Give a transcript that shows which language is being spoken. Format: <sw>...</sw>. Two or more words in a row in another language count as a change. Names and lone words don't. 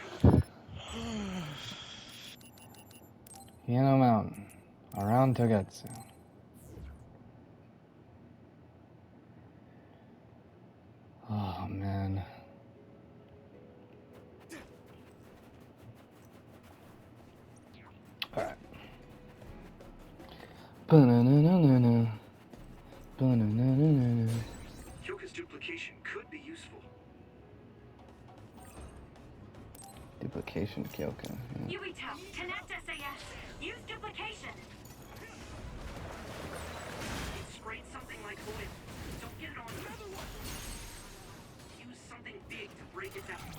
<en>Hino Mountain. Around Togetsu. Oh, man. Alright. Ba-na-na-na-na-na. Ba-na-na-na-na-na. Kyoka's duplication could be useful. Duplication Kyoka. Yeah. Yuito, connect SAS. Use duplication. It sprayed something like oil. Don't get it on another one. Use something big to break it down.</en>